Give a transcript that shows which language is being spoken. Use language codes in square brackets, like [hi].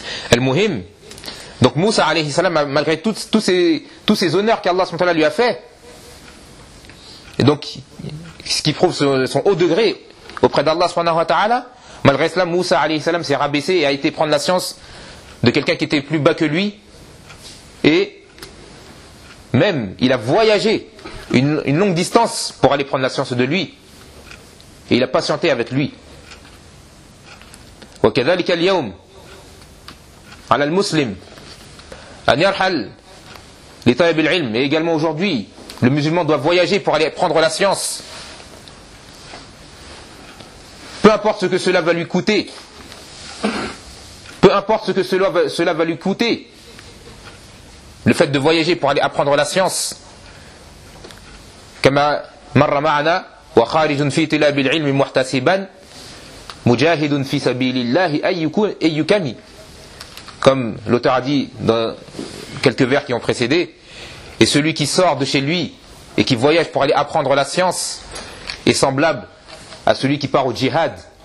[fr] Al-Muhim. Donc Moussa alayhi salam, malgré tous ces honneurs qu'Allah subhanahu wa ta'ala lui a fait, et donc ce qui prouve son haut degré auprès d'Allah subhanahu wa ta'ala, malgré cela Moussa alayhi salam s'est rabaissé et a été prendre la science de quelqu'un qui était plus bas que lui, et même il a voyagé une longue distance pour aller prendre la science de lui, et il a patienté avec lui. [ar] Wa kadhalika al-yawm على المسلم أن يرحل لطلب العلم. [fr] Et également aujourd'hui, le musulman doit voyager pour aller prendre la science. Peu importe ce que cela va lui coûter. Peu importe ce que cela va lui coûter. Le fait de voyager pour aller apprendre la science. [ar] كما مر معنا وخارج في طلب العلم محتسبا مجاهد في سبيل الله أيكم. [fr] Comme l'auteur a dit dans quelques vers qui ont précédé, et celui qui sort de chez lui et qui voyage pour aller apprendre la science est semblable à celui qui part au djihad.